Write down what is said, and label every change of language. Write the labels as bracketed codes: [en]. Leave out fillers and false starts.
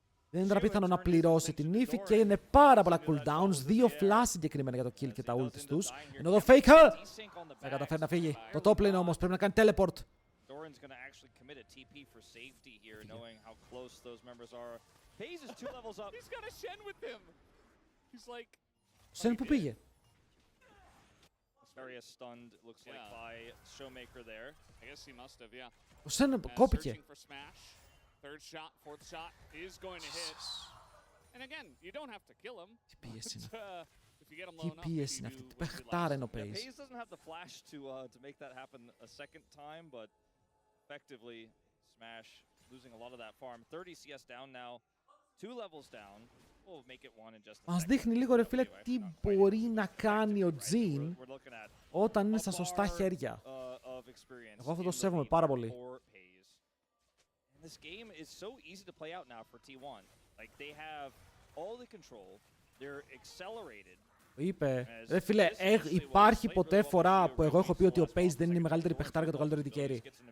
[el] Δεν ήταν πιθανό να πληρώσει την ύφη και είναι πάρα πολλά cooldowns. 2 flash συγκεκριμένα για το kill και τα ultis τους. Ενώ το Faker θα καταφέρει να φύγει. Το top lane όμως πρέπει να κάνει teleport. [en] Doran's going to actually commit a TP for safety here, knowing how close those members are. Paze is 2 levels up. He's got a Shen with him. He's like. [el] Shen που πήγε. [en] Very stunned, looks like by Showmaker there. I guess he must have, yeah. [el] Ο Shen κόπηκε. [en] Third shot, fourth shot is going to hit. And again, you don't have to kill him. [el] Τι πίεση είναι. [en] If you get him [el] Τι [en] low enough, [el] πίεση είναι αυτή. Τι παιχτάρα είναι ο Paze. [en] Paze doesn't have the flash to make that happen a second time, but effectively Smash losing a lot of that farm. 30 CS down now. 2 levels down. We'll make it one in just a second. [el] Μας δείχνει λίγο ρε φίλε τι μπορεί να κάνει ο Jhin όταν είναι στα σωστά χέρια. Εγώ αυτό το σέβομαι πάρα πολύ. [en] This game is so easy to play out now for T1. Like they have all the control. They're accelerated. [el] Είπε, ρε φίλε, υπάρχει ποτέ φορά που εγώ έχω πει ότι ο Paze δεν είναι η μεγαλύτερη παιχτάρα και το καλύτερο δικαίρι.